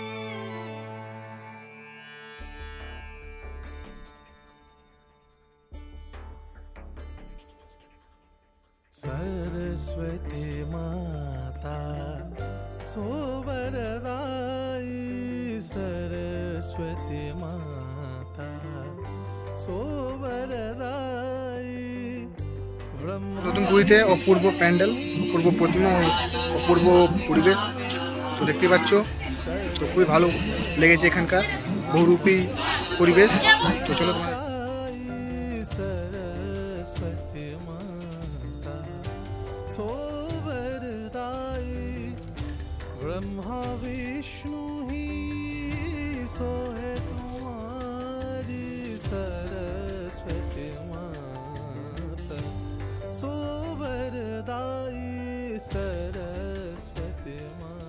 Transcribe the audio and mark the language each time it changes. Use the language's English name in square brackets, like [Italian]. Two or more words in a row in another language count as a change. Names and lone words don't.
[Hindi] सरस्वती माता सोवरदायी सरस्वती माता सोवरदायी [Bangla] নতুন পুরীতে অপূর্ব প্যান্ডেল, অপূর্ব প্রতিমা, অপূর্ব পরিবেশ তো দেখতে পাচ্ছ। তো খুবই ভালো লেগেছে এখানকার বহুরূপী পরিবেশ। তো চলো [Hindi] सरस्वती माता सोवरदायी ब्रह्मा विष्णु ही सोहे तुम्हारी सरस्वती माता सो वरदाई सरस्वती माता।